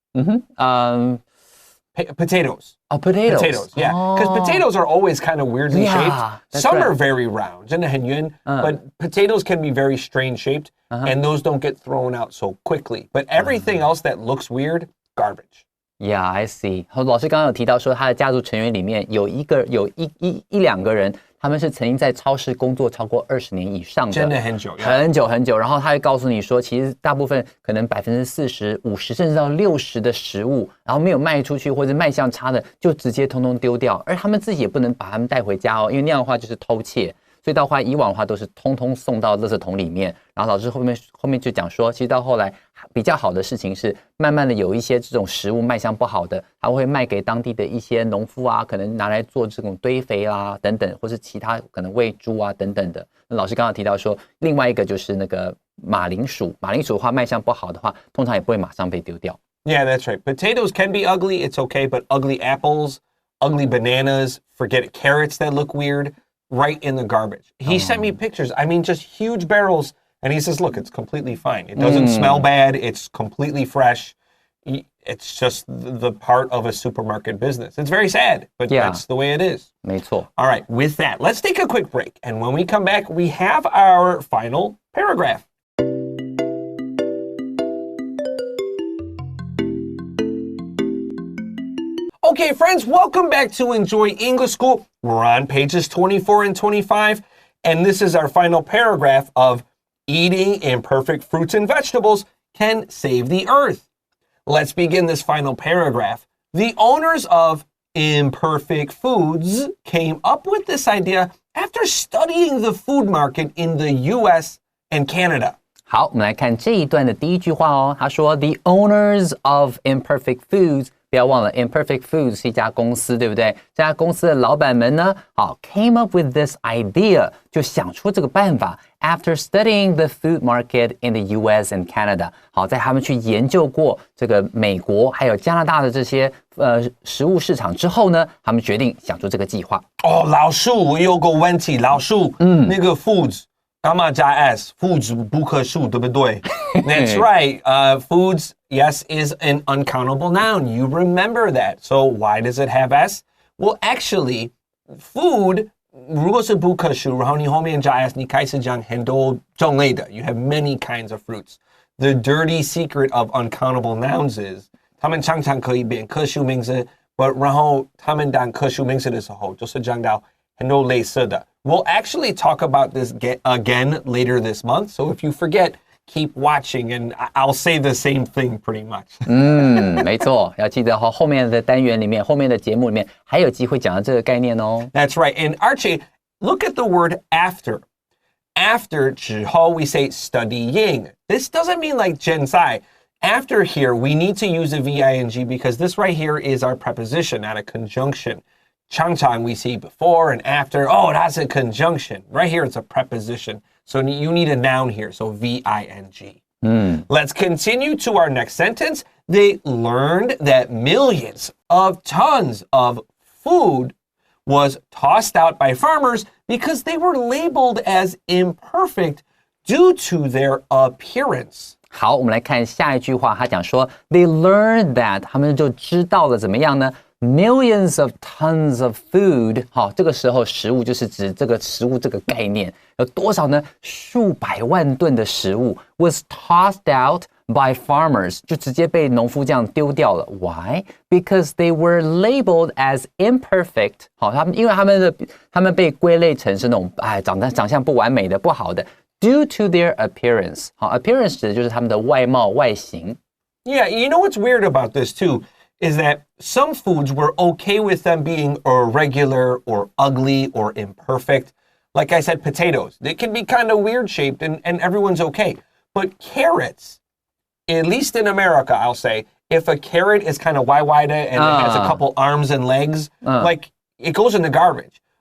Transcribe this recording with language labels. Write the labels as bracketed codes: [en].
[en] Potatoes. Oh, potatoes. Potatoes, yeah. Because potatoes are always kind of weirdly shaped. Some are very round, but potatoes can be very strange shaped, and those don't get thrown out so quickly. But everything else that looks weird, garbage. Yeah, I see. [zh] 老师刚刚有提到说，他的家族成员里面有一两个人，他们是曾经在超市工作超过20年以上的，真的很久，很久很久。然后他会告诉你说，其实大部分可能40%、50%甚至到60%的食物，然后没有卖出去或者卖相差的，就直接通通丢掉，而他们自己也不能把他们带回家哦，因为那样的话就是偷窃。所以到后来以往的话都是通通送到垃圾桶里面，然后老师后面就讲说，其实到后来比较好的事情是，慢慢的有一些这种食物卖相不好的，他会卖给当地的一些农夫啊，可能拿来做这种堆肥啊等等，或是其他可能喂猪啊等等的。那老师刚刚提到说，另外一个就是那个马铃薯的话卖相不好的话，通常也不会马上被丢掉。 [en] Yeah, that's right. Potatoes can be ugly, it's okay, but ugly apples, ugly bananas, forget it, carrots that look weird, right in the garbage. He sent me pictures. I mean, just huge barrels. And he says, look, it's completely fine. It doesn't smell bad. It's completely fresh. It's just the part of a supermarket business. It's very sad, but that's the way it is. [zh] 没错。 [en] All right, with that, let's take a quick break. And when we come back, we have our final paragraph. Okay, friends, welcome back to Enjoy English School. We're on pages 24 and 25, and this is our final paragraph of eating imperfect fruits and vegetables can save the earth. Let's begin this final paragraph. The owners of Imperfect Foods came up with this idea after studying the food market in the US and Canada. [zh] 好，我们来看这一段的第一句话哦。他说 [en] The owners of Imperfect Foods [zh] 不要忘了 Imperfect Foods 是一家公司，对不对？这家公司的老板们呢， [en] came up with this idea， [zh] 就想出这个办法。 [en] After studying the food market in the U.S. and Canada， [zh] 在他们去研究过这个美国还有加拿大的这些食物市场之后呢，他们决定想出这个计划。老树，我有个问题，老树，那个 foods 干嘛加 s？foods 不可数，对不对？ [en] That's right. Foods, yes, is an uncountable noun. You remember that. So why does it have s? Well, actually, food. [zh] 如果是不可数，然后你后面加 s， 你开始讲很多种类的。 [en] You have many kinds of fruits. The dirty secret of uncountable nouns is [zh] 他们常常可以变可数名词 ，but 然后他们当可数名词的时候，就是讲到很多类似的。 [en] We'll actually talk about this again later this month. So if you forget, keep watching, and I'll say the same thing pretty much. [zh] 没错，要记得后面的单元里面，后面的节目里面还有机会讲到这个概念哦。 [en] That's right. And Archie, look at the word after. After [zh] 之后 [en] we say studying. This doesn't mean like [zh] 现在. [en] After here, we need to use a V-I-N-G because this right here is our preposition, not a conjunction. [zh] 常常 [en] we see before and after. Oh, that's a conjunction. Right here, it's a preposition. So you need a noun here, so V-I-N-G. Let's continue to our next sentence. They learned that millions of tons of food was tossed out by farmers because they were labeled as imperfect due to their appearance. [zh] 好，我们来看下一句话，他讲说 [en] They learned that [zh] 他们就知道了怎么样呢？ [en] Millions of tons of food， [zh] 这个时候食物就是指这个食物这个概念，有多少呢？数百万吨的食物 [en] was tossed out by farmers， [zh] 就直接被农夫这样丢掉了。 [en] Why? Because they were labeled as imperfect。 [zh] 因为他们被归类成是那种长相不完美的、不好的。 [en] Due to their appearance， [zh] appearance 指的就是他们的外貌、外形。 [en] Yeah, you know what's weird about this too is that some foods we're okay with them being irregular or ugly or imperfect. Like I said, potatoes. They can be kind of weird shaped and everyone's okay. But carrots, at least in America, I'll say, if a carrot is kind of wide and it has a couple arms and legs, like it goes in the garbage.